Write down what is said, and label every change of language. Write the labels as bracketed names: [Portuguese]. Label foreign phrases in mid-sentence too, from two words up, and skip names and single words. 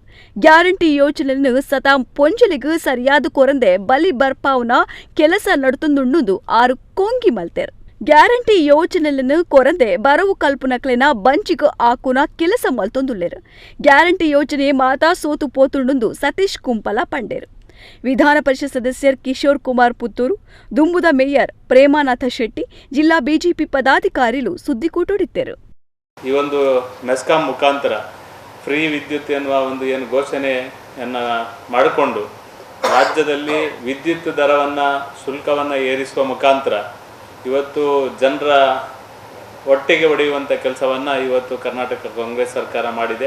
[Tulu] ಗ್ಯಾರಂಟಿ ಯೋಜನೆಯನ್ನು ಸತಾ ಪೊಂಜಲಿಗೂ ಸರಿಯಾದ ಕೊರಂದೆ ಬಲಿ ಬರ್ಪಾವ್ನ ಕೆಲಸ ನಡುತುಂದುಂಡು ಆರು ಕೊಂಗಿ ಮಲ್ತೆರು. ಗ್ಯಾರಂಟಿ ಯೋಜನೆಯನ್ನು ಕೊರಂದೆ ಬರವು ಕಲ್ಪನಕ್ಲೆನ ಬಂಚಿಗೂ ಆಕುನ ಕೆಲಸ ಮಲ್ತೊಂದುಲ್ಲೆರು. ಗ್ಯಾರಂಟಿ ಯೋಜನೆ ಮಾತಾ ಸೋತು ಪೋತುಂಡು ಸತೀಶ್ ಕುಂಪಲ ಪಂಡೇರು. ವಿಧಾನ ಪರಿಷತ್ ಸದಸ್ಯರ್ ಕಿಶೋರ್ ಕುಮಾರ್ ಪುತ್ತೂರು, ದುಂಬುದ ಮೇಯರ್ ಪ್ರೇಮಾನಾಥ ಶೆಟ್ಟಿ, ಜಿಲ್ಲಾ ಬಿಜೆಪಿ ಪದಾಧಿಕಾರಿಗಳು ಸುದ್ದಿಕೂಟೊಡಿದ್ದರು. [Kannada] ಈ ಒಂದು ಮೆಸ್ಕಾಂ ಮುಖಾಂತರ ಫ್ರೀ ವಿದ್ಯುತ್ ಎನ್ನುವ ಒಂದು ಏನು ಘೋಷಣೆಯನ್ನು ಮಾಡಿಕೊಂಡು ರಾಜ್ಯದಲ್ಲಿ ವಿದ್ಯುತ್ ದರವನ್ನು ಶುಲ್ಕವನ್ನು ಏರಿಸುವ ಮುಖಾಂತರ ಇವತ್ತು ಜನರ ಒಟ್ಟಿಗೆ ಹೊಡೆಯುವಂಥ ಕೆಲಸವನ್ನು ಇವತ್ತು ಕರ್ನಾಟಕ ಕಾಂಗ್ರೆಸ್ ಸರ್ಕಾರ ಮಾಡಿದೆ.